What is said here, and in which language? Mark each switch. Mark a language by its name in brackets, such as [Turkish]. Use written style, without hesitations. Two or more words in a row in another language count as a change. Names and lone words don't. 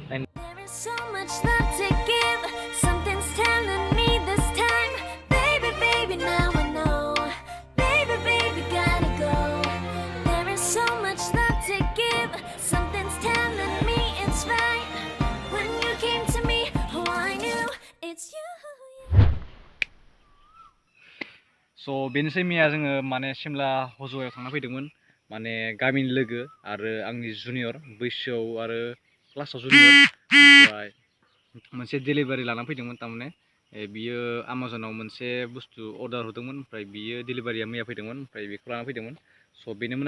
[English] There is so much love to give. Something's telling me this time, baby, baby, now I know. Baby, baby, gotta go. There is so much love to give. Something's telling me it's right. When you came to me, oh, I knew it's you. [Bodo] So बेनोसै मैया जोङो माने सिमला हज'आव थांना फैदोंमोन माने गामिनि लोगो आरो आंनि जुनियर बैसोआव आरो क्लासाव जुनियर ओमफ्राय मोनसे डेलिभारि लाना फैदोंमोन तारमाने बियो आमाजनाव मोनसे बुस्थु अर्डार होदोंमोन ओमफ्राय बियो डेलिभारिया मैया फैदोंमोन ओमफ्राय बेखौ लाना फैदोंमोन स' बेनोमोन